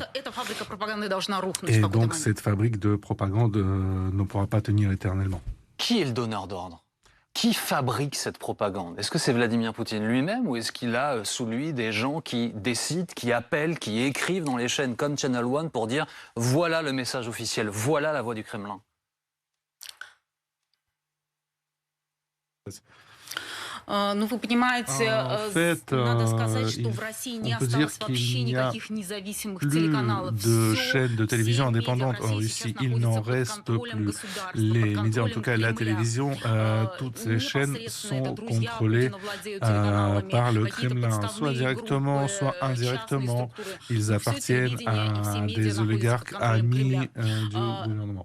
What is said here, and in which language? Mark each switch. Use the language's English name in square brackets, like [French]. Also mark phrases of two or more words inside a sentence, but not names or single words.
[French] Et donc, cette fabrique de propagande ne pourra pas tenir éternellement. Qui est le donneur d'ordre? Qui fabrique cette propagande? Est-ce que c'est Vladimir Poutine lui-même ou est-ce qu'il a sous lui des gens qui décident, qui appellent, qui écrivent dans les chaînes comme Channel One pour dire « Voilà le message officiel, voilà la voix du Kremlin » ? [Russian] Ну, вы понимаете, надо сказать, что в России не осталось вообще никаких независимых телеканалов. [French] De chaînes de télévision indépendantes en Russie, il n'en reste plus. Les médias, en tout cas la télévision, toutes ces chaînes sont contrôlées par le Kremlin, soit directement, soit indirectement. Ils appartiennent à des oligarques amis du gouvernement.